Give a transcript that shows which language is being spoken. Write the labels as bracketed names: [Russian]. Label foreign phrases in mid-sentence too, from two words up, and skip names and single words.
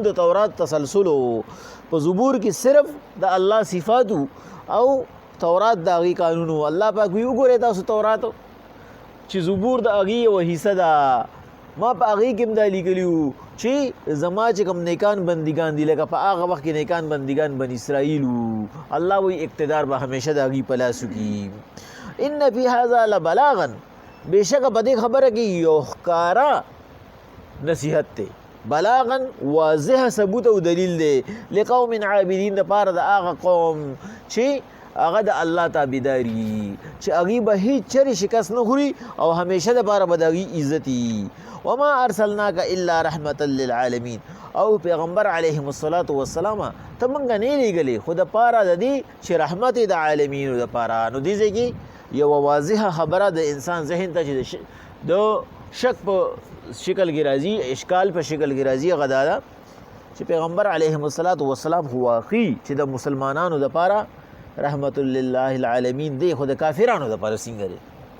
[Pashto] د تورات تسلسل و په زبور کې صرف د الله صفات او تورات د هغې قانون و الله پاک وایي وګورئ تاسو تورات چې زبور د هغې یوه حصه ده ما په هغې کې هم دا لیکلي وو چې زما چې کوم نیکان بندګان دي لکه په هغه وخت کې نیکان بندګان بن اسرائیل وو الله وایي اقتدار به همیشه د هغې په لاس وکړي [Arabic] ان فی هذا لبلاغا [Pashto] بېشکه په دې خبره کې یو ښکاره نصیحت دی بلاغا واضح ثبوت او دلیل دی [Arabic] لقوم عابدین [Pashto] دپاره د هغه قوم چې هغه د الله تابعداري چې هغې به هیڅ چرې شکست نه خوري او همیشه دپاره به د هغې عزت وي [Arabic] وما ارسلناک الا رحمة للعالمین [Pashto] او پیغمبر [Arabic] علیهم السلام [Pashto] ته موږ نه لیږلې خو دپاره د دې چې رحمت د عالمینو دپاره نو دې ځای کې یو واضحه خبره د انسان ذهن ته چې د شک په شکل کې راځي اشکال په شکل کې راځي هغه دا ده چې پیغمبر [Arabic] علیهم السلام [Pashto] خو واقعي چې د مسلمانانو دپاره رحمت [Arabic] لله العالمین [Pashto] دی خو د کافرانو دپاره څنګه دی